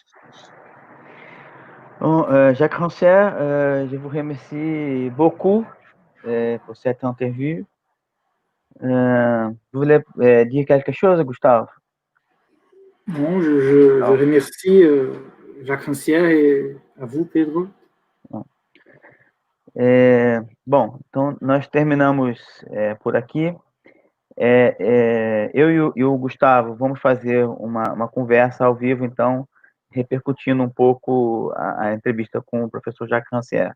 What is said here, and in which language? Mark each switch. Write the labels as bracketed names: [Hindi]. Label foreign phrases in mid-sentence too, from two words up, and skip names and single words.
[French] Bon, Jacques Rancière, je vous remercie beaucoup pour cette interview. Vous voulez dire quelque chose, Gustave? Non, je remercie Jacques Rancière et a vous, Pedro. [Portuguese] Bom, então nós terminamos por aqui. Eu e o Gustavo vamos fazer uma conversa ao vivo, então, repercutindo um pouco a entrevista com o professor Jacques Rancière.